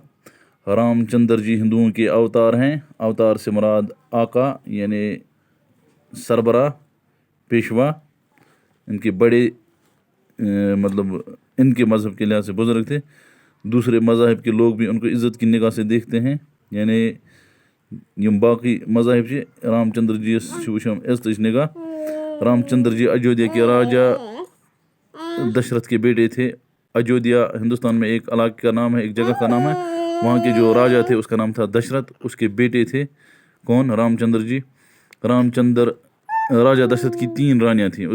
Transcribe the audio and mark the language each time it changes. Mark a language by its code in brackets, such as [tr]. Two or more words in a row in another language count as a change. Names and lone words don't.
[ur] رام چندر جی ہندوؤں کے اوتار ہیں. اوتار سے مراد آقا یعنی سربراہ، پیشوا. ان کے بڑے مطلب ان کے مذہب کے لحاظ سے بزرگ تھے. دوسرے مذاہب کے لوگ بھی ان کو عزت کی نگاہ سے دیکھتے ہیں. [ks] یعنی یم باقی مذاہب سے رام چندر جی وچھان عزتچ نگاہ. [ur] رام چندر جی اجودھیا کے راجا دشرتھ کے بیٹے تھے. اجودھیا ہندوستان میں ایک علاقے کا نام ہے، ایک جگہ کا نام ہے. وہاں کے جو راجا تھے اس کا نام تھا دشرتھ. اس کے بیٹے تھے کون؟ رام چندر جی. رام چندر راجا دشرتھ کی 3 رانیاں تھیں.